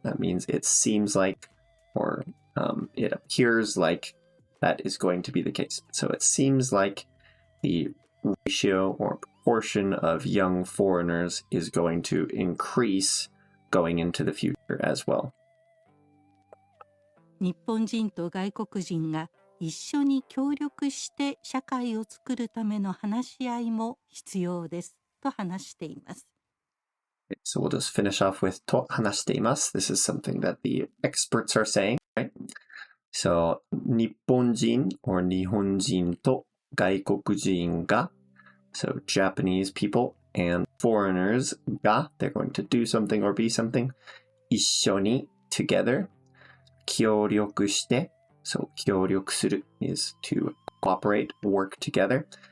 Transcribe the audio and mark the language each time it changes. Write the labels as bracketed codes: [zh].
[en] That means it seems like, or it appears like that is going to be the case. So it seems like the ratio or proportion of young foreigners is going to increase going into the future as well. [ja] 日本人と外国人が一緒に協力して社会を作るための話し合いも必要ですと話しています。 [en] So we'll just finish off with [ja] と話しています. [en] This is something that the experts are saying, right? So 日本人 or [ja] 日本人と外国人が [en] so Japanese people and foreigners が they're going to do something or be something 一緒に together 協力して so 協力する is to cooperate, work together.